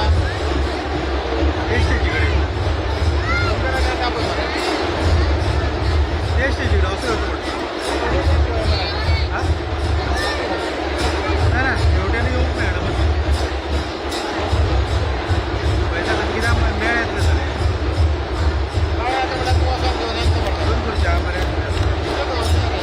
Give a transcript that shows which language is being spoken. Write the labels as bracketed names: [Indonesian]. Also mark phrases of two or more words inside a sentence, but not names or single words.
[Konkani] ते स्टेजी कडेन ते स्टेजी कडेन असं येवचो पडटा हां ना ना हेवट्यान येवंक मेळना बस पयता कित्याक मेळ येतले जाल्यार [Marathi] काय आता मला तू असं घेऊन येतो [Konkani] दोन खुर्च्या मरे बरं